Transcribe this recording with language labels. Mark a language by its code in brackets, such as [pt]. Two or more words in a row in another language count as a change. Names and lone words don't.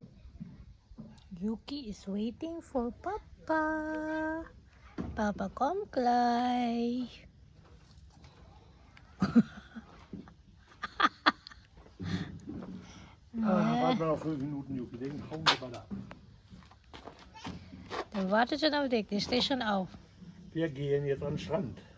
[en] Yuki is waiting for Papa. Papa, come Clay. [de] Warte mal noch 5 Minuten, Juki, den hauen wir mal ab. Dann wartet schon auf dich, die steht schon auf. Wir gehen jetzt an den Strand.